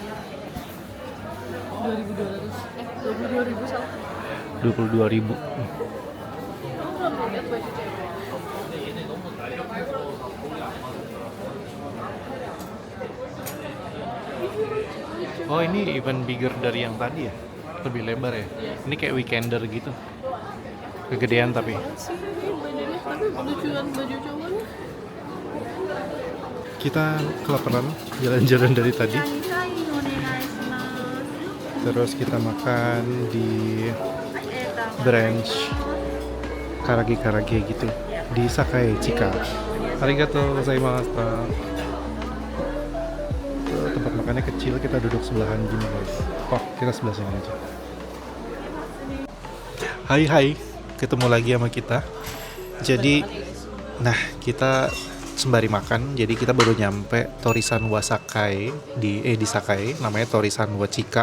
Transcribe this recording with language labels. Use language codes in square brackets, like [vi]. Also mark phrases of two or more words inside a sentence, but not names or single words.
[id] 22.000 salah. 22.000. Oh ini [en] even bigger [id] dari yang tadi ya? Lebih lebar ya? Ini kayak weekender gitu. Kegedean tapi. Sih ini bajunya, tapi lucuan baju cowoknya. Kita kelaparan jalan-jalan dari tadi. Terus kita makan di brunch karage gitu di Sakae Chika. [ja] ありがとうございました. [id] Tempat makannya kecil, kita duduk sebelahan gini guys. Oh, kita sebelah sini aja. Hai, ketemu lagi sama kita. Jadi, nah kita sembari makan, jadi kita baru nyampe Torisanwa Sakai di Sakai, namanya Torisanwa Chika.